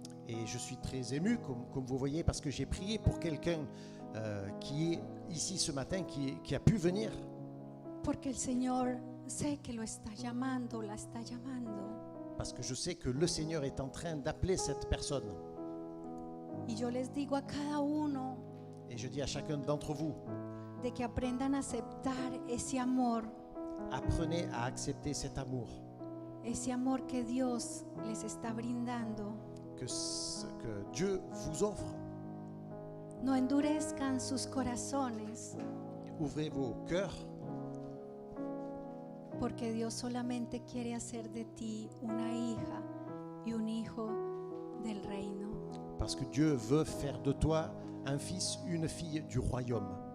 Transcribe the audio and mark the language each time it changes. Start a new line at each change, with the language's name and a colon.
French: Et je suis très ému, comme vous voyez, parce que j'ai prié pour quelqu'un qui est ici ce matin, qui a pu venir.
Spanish: Porque el Señor sé que lo está llamando, la está llamando.
French: Parce que je sais que le Seigneur est en train d'appeler cette personne.
Spanish: Y yo les digo a cada uno
French: Et je dis à chacun d'entre vous,
Spanish: de que aprendan a aceptar ese amor
French: apprenez à accepter cet amour
Spanish: que Dios les está brindando.
French: que Dieu vous offre.
Spanish: No endurezcan sus corazones,
French: Ouvrez vos cœurs,
Spanish: porque Dios solamente quiere hacer de ti una hija y un hijo del reino.
French: parce que Dieu veut faire de toi un fils, une fille du royaume.